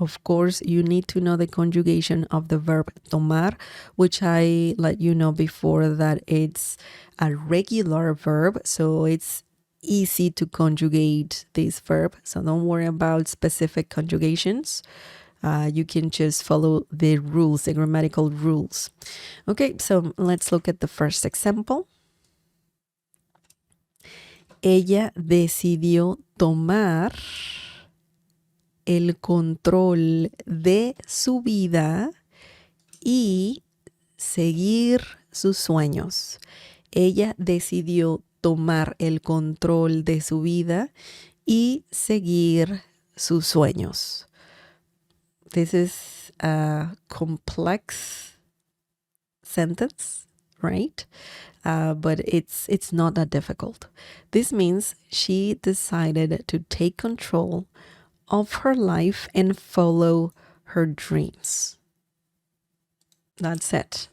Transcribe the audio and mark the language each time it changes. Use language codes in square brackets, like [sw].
[en] Of course, you need to know the conjugation of the verb tomar, which I let you know before that it's a regular verb, so it's easy to conjugate this verb. So don't worry about specific conjugations. You can just follow the rules, the grammatical rules. Okay, so let's look at the first example. [es] Ella decidió tomar el control de su vida y seguir sus sueños. Ella decidió tomar el control de su vida y seguir sus sueños. [en] This is a complex sentence, right? But it's not that difficult. This means she decided to take control of her life and follow her dreams. That's it.